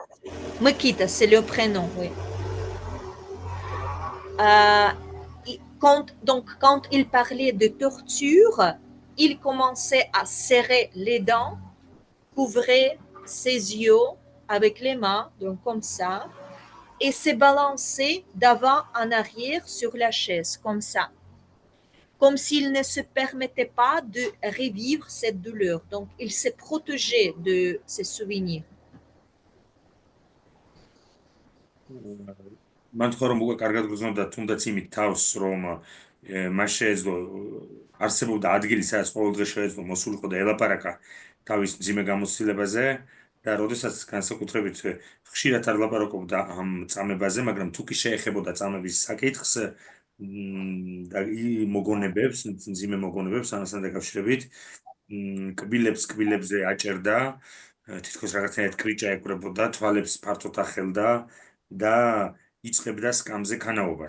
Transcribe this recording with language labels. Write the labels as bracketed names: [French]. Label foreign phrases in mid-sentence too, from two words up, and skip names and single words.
[French] Mikita, c'est le prénom, oui. Quand il parlait de torture, il commençait à serrer les dents, couvrait ses yeux avec les mains, donc comme ça, et se balancer d'avant en arrière sur la chaise, comme ça. Comme s'il ne se permettait pas de revivre cette douleur. Donc, il s'est protégé de ces souvenirs. [Georgian] მან თქვა რომ უკვე კარგად გრძნობდა თუნდაც იმით თავს რომ მას შეეძლო არსებობდა ადგილი სადაც ყოველდღე შეეძლო მოსულიყო და ელაპარაკა თავის მძიმე გამოცდილებაზე და როდესაც განსაკუთრებით ხშირად არ ლაპარაკობდა ამ წამებაზე, მაგრამ თუ კი შეეხებოდა წამების საკითხს და მოგონებებს, მძიმე მოგონებებს ამასთან დაკავშირებით კბილებზე აჭერდა, თითქოს რაღაცნაირად კრიჭა ეკვრებოდა, თვალებს ფართოდ ახელდა და იწყებდა სკამზე ქანაობას.